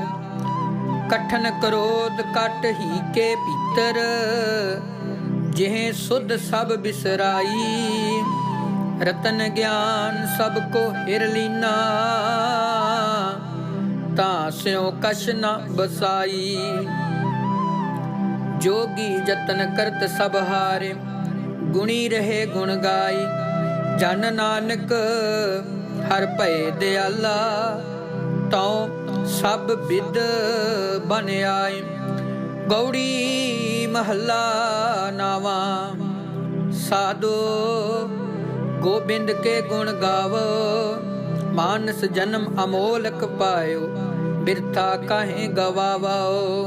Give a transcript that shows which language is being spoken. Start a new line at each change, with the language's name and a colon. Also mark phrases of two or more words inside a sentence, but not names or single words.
Braj: ਕਠਨ ਕਰੋਧ ਕਟ ਹੀ ਕੇ ਭੀਤਰ, ਜਿਹ ਸੁਧ ਸਭ ਬਿਸਰਾਈ। ਰਤਨ ਗਿਆਨ ਸਭ ਕੋ ਹਿਰ ਲੀਨਾ, ਤਾਂ ਸਿਉ ਕਛ ਨ ਬਸਾਈ। जोगी जतन करत सब हारे, गुणी रहे गुण गाई। ਜਨ ਨਾਨਕ ਹਰ ਭਏ ਦਿਆਲਾ, ਤਉ ਸਭ ਬਿਦ ਬਨ ਆਏ।
Punjabi: ਗੌੜੀ ਮਹੱਲਾ ਨਾਵਾਂ।
Braj: ਸਾਧੋ ਗੋਬਿੰਦ ਕੇ ਗੁਣ ਗਾਵੋ, ਮਾਨਸ ਜਨਮ ਅਮੋਲਕ ਪਾਇਓ, ਬਿਰਥਾ ਕਾਹੇ ਗਵਾਵੋ।